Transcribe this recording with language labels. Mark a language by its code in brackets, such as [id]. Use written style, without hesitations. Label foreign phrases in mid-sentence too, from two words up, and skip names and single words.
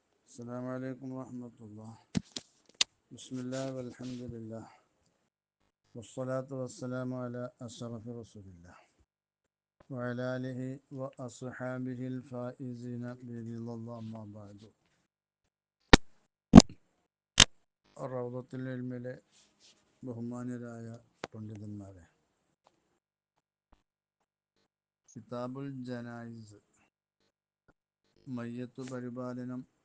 [ar] السلام عليكم ورحمة الله. بسم الله والحمد لله والصلاة والسلام على أشرف رسول الله وعلى آله وأصحابه الفائزين برضا الله. أما بعد. [ml] റൗദത്തുൽ ഇൽമിലെ ബഹുമാന്യരായ പണ്ഡിതന്മാരെ, കിതാബുൽ ജനായിസ്, മയ്യത്തു പരിപാലനം,